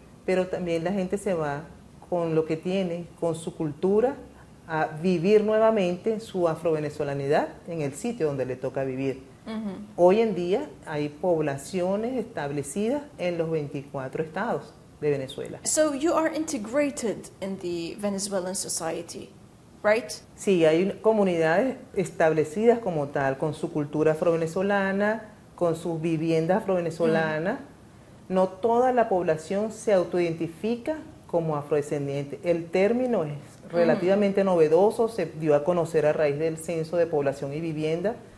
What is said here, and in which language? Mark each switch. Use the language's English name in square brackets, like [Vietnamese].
[Spanish] Pero también la gente se va con lo que tiene, con su cultura, a vivir nuevamente su afrovenezolanidad en el sitio donde le toca vivir. Hoy en día hay poblaciones establecidas en los 24 estados de Venezuela. [English] So you are integrated in the Venezuelan society, right? [Spanish] Sí, hay comunidades establecidas como tal, con su cultura afrovenezolana, con sus viviendas afrovenezolanas. No toda la población se autoidentifica como afrodescendiente. El término es relativamente novedoso, se dio a conocer a raíz del Censo de Población y Vivienda.